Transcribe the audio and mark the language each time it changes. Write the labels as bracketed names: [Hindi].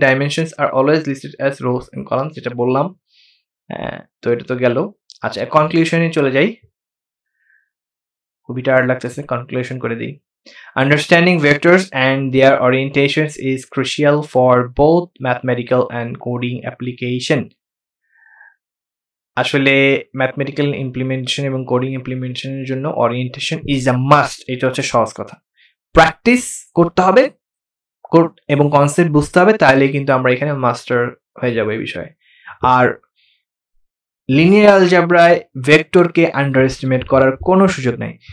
[English] Dimensions are always listed as rows and columns, [Bangla] যেটা বললাম। তো এটা তো গেল। আচ্ছা, কনক্লুশনে চলে যাই, খুবই টায়ার্ড লাগতেছে, কনক্লুশন করে দিই। [English] Understanding vectors and their orientations is crucial for both mathematical and coding application. [Bangla] আসলে ম্যাথমেটিক্যাল ইমপ্লিমেন্টেশন এবং কোডিং ইমপ্লিমেন্টেশনের জন্য [English] Orientation is a must. [Bangla] এটা হচ্ছে সহজ কথা। প্র্যাকটিস করতে হবে এবং কনসেপ্ট বুঝতে হবে, তাহলে কিন্তু আমরা এখানে মাস্টার হয়ে যাবো এই বিষয়ে। আর লিনিয়ার অ্যালজেব্রায় ভেক্টরকে আন্ডার এস্টিমেট করার কোনো সুযোগ নাই।